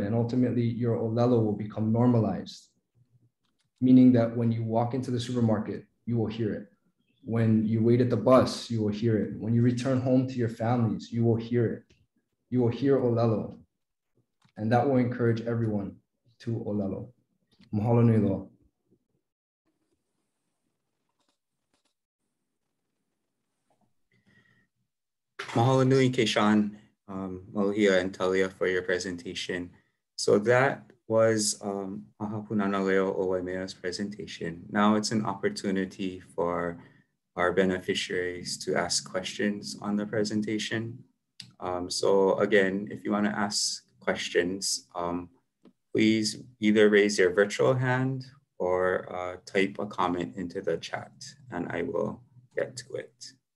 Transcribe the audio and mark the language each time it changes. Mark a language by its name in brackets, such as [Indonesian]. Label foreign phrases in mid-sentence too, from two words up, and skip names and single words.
[English] And ultimately, your Olelo will become normalized, meaning that when you walk into the supermarket, you will hear it. When you wait at the bus, you will hear it. When you return home to your families, you will hear it. You will hear Olelo. And that will encourage everyone to Olelo. [Hawaiian] Mahalo nui loa. Mahalo nui, Keishan, Maluhia, [English] and Talia for your presentation. So that was Aha Punana Leo o Waimea's presentation. Now it's an opportunity for our beneficiaries to ask questions on the presentation. So again, if you want to ask questions, please either raise your virtual hand or type a comment into the chat and I will get to it.